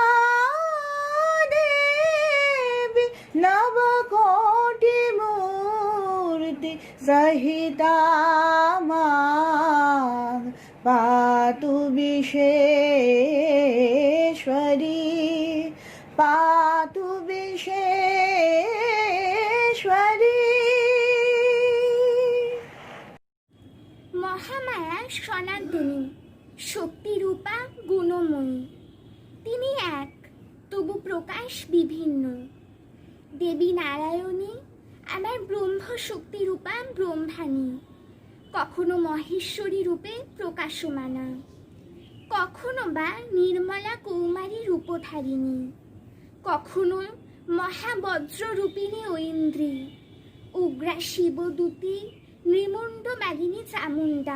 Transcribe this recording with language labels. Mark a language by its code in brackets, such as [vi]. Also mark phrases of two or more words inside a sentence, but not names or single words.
[sa] नवकोटि मूर्ति सहिता मां पातु विश्वेश्वरी पातु विश्वेश्वरी। [bn] মহামায়া সনাতনী, শক্তিরূপা গুণময়ী। তিনি এক, তবু প্রকাশ বিভিন্ন। দেবী নারায়ণী আমার ব্রহ্ম শক্তি রূপা ব্রহ্মাণী, কখনো মহেশ্বরী রূপে প্রকাশমানা, কখনো বা নির্মলা কৌমারী রূপধারিণী, কখনো মহাবজ্র রূপিণী ঐন্দ্রী, উগ্রা শিবদূতী নৃমুণ্ড মালিনী চামুণ্ডা।